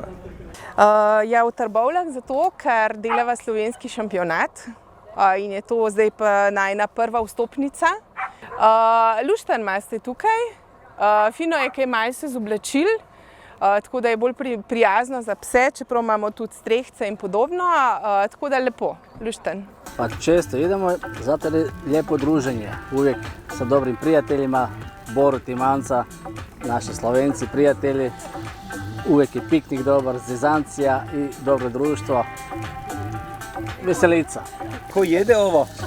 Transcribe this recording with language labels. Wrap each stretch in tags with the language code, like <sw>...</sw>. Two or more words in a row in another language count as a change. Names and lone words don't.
<sl>Ja, v Trbovljah zato, ker delava slovenski šampionat in je to zdaj pa najina prva vstopnica. Lušten imate tukaj. Fino je kaj malce z oblačil, tako da je bolj prijazno za pse, čeprav imamo tudi strehce in podobno, tako da lepo, lušten.</sl> <hr>Pa često idemo, zato je lijepo druženje, uvijek sa dobrim prijateljima, Borut i Manca, naši Slovenci prijatelji, uvijek je piknik dobar, zezancija i dobro društvo, veselica. Ko jede ovo?</hr>